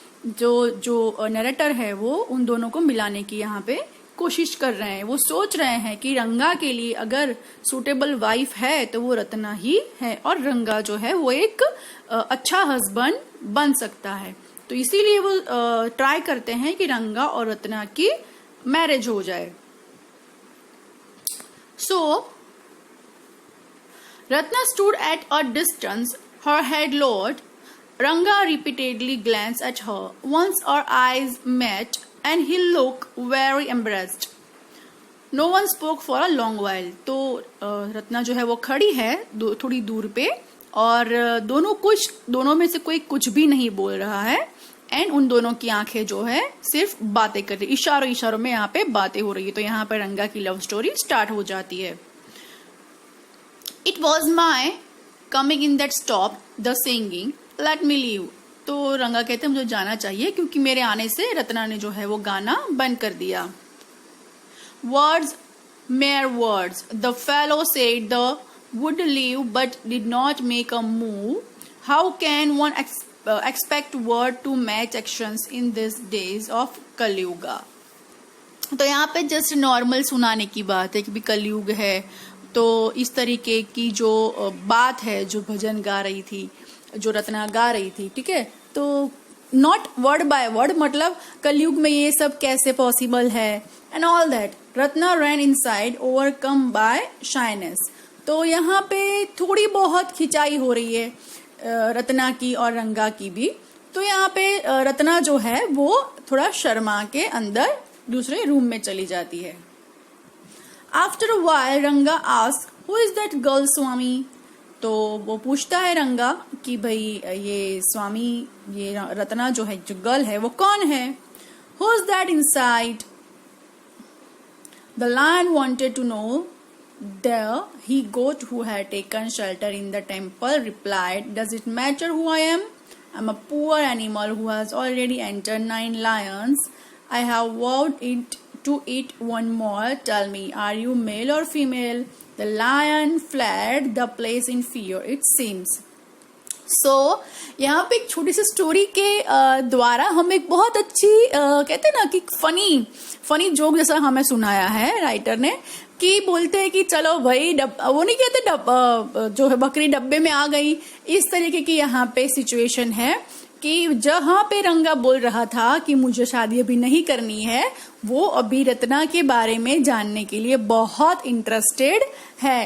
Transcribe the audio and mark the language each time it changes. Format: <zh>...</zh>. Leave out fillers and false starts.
<hi>जो नरेटर है वो उन दोनों को मिलाने की यहाँ पे कोशिश कर रहे हैं। वो सोच रहे हैं कि रंगा के लिए अगर सूटेबल वाइफ है तो वो रत्ना ही है और रंगा जो है वो एक अच्छा हस्बैंड बन सकता है। तो इसीलिए वो ट्राई करते हैं कि रंगा और रत्ना की मैरिज हो जाए।</hi> <en>So Ratna stood at a distance, her head lowered. Ranga repeatedly glanced at her. Once our eyes met and he looked very embarrassed. No one spoke for a long while.</en> <hi>तो रत्ना जो है वो खड़ी है थोड़ी दूर पे और दोनों में से कोई कुछ भी नहीं बोल रहा है। एंड उन दोनों की आंखें जो है सिर्फ बातें कर रही, इशारों में यहाँ पे बातें हो रही है। तो यहाँ पे रंगा की लव स्टोरी स्टार्ट हो जाती है।</hi> <en>It was my coming in that stopped the singing. Let me leave.</en> <hi>तो रंगा कहते हैं मुझे जाना चाहिए क्योंकि मेरे आने से रत्ना ने जो है वो गाना बंद कर दिया।</hi> <en>Words, mere words. The fellow said the would leave but did not make a move. How can one expect word to match actions in these days of Kaliyuga?</en> <hi>तो यहाँ पे जस्ट नॉर्मल सुनाने की बात है कि भी कलयुग है, तो इस तरीके की जो बात है, जो भजन गा रही थी, जो रत्ना गा रही थी, ठीक है। तो</hi> <en>not word by word,</en> <hi>मतलब कलयुग में ये सब कैसे पॉसिबल है</hi> <en>And all that. Ratna ran inside overcome by shyness.</en> <hi>तो यहाँ पे थोड़ी बहुत खिंचाई हो रही है रत्ना की और रंगा की भी। तो यहाँ पे रत्ना जो है वो थोड़ा शर्मा के अंदर दूसरे रूम में चली जाती है।</hi> <en>After a while, Ranga asked, "Who is that girl, Swami?"</en> <hi>तो वो पूछता है रंगा कि भाई ये स्वामी, ये रत्ना जो है, जो गर्ल है वो कौन है?</hi> <en>Who is that inside? The lion wanted to know. The he goat who had taken shelter in the temple replied, "Does it matter who I am? I'm a poor animal who has already entered 9 lions. I have vowed it to eat one more. Tell me, are you male or female?" The lion fled the place in fear, it seems.</en> <hi>So, यहाँ पे एक छोटी सी story के द्वारा हम एक बहुत अच्छी कहते हैं ना कि फनी जोक जैसा हमें सुनाया है राइटर ने, कि बोलते हैं कि चलो भाई वो नहीं कहते जो है बकरी डब्बे में आ गई। इस तरीके की यहाँ पे सिचुएशन है कि जहाँ पे रंगा बोल रहा था कि मुझे शादी अभी नहीं करनी है, वो अभी रत्ना के बारे में जानने के लिए बहुत इंटरेस्टेड है।</hi>